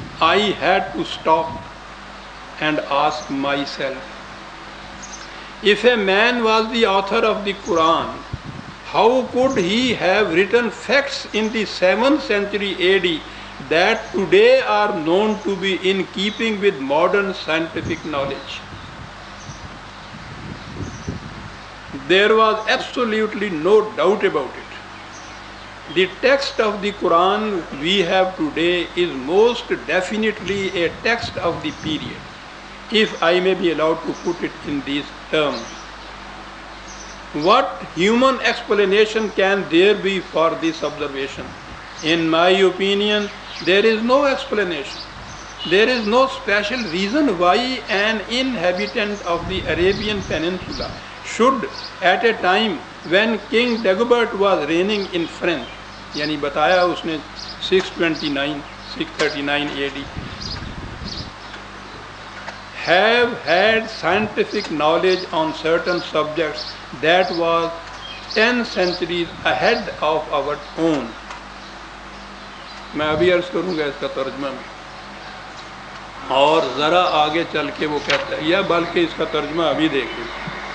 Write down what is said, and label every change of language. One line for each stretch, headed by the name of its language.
English: I had to stop and ask myself, if a man was the author of the Quran, how could he have written facts in the 7th century AD that today are known to be in keeping with modern scientific knowledge? There was absolutely no doubt about it. The text of the Quran we have today is most definitely a text of the period, if I may be allowed to put it in these terms. What human explanation can there be for this observation? In my opinion, there is no explanation. There is no special reason why an inhabitant of the Arabian Peninsula should, at a time when King Dagobert was reigning in France,
Urdu: یعنی بتایا اس نے 639 AD,
English: have had scientific knowledge on certain subjects that was 10 centuries ahead of our own.
Urdu: میں ابھی عرض کروں گا اس کا ترجمہ میں، اور ذرا آگے چل کے وہ کہتا ہے، یا بلکہ اس کا ترجمہ ابھی دیکھ لیں۔